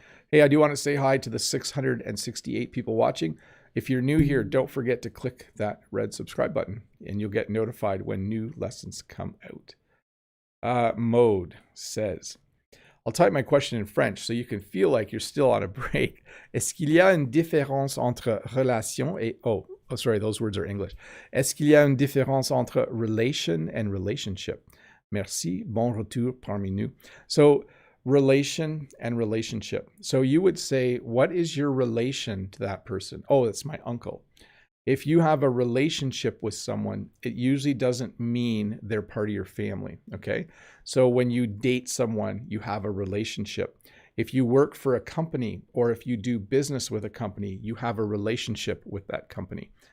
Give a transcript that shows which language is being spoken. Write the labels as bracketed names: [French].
[English] Hey, I do want to say hi to the 668 people watching. If you're new here, don't forget to click that red subscribe button and you'll get notified when new lessons come out. Mode says, I'll type my question in French so you can feel like you're still on a break. [French] Est-ce qu'il y a une différence entre relation et... [English] Oh, sorry, those words are English. [French] Est-ce qu'il y a une différence entre relation and relationship? Merci, bon retour parmi nous. [English] So, relation and relationship. So you would say, what is your relation to that person? Oh, it's my uncle. If you have a relationship with someone, it usually doesn't mean they're part of your family, okay? So when you date someone, you have a relationship. If you work for a company or if you do business with a company, you have a relationship with that company.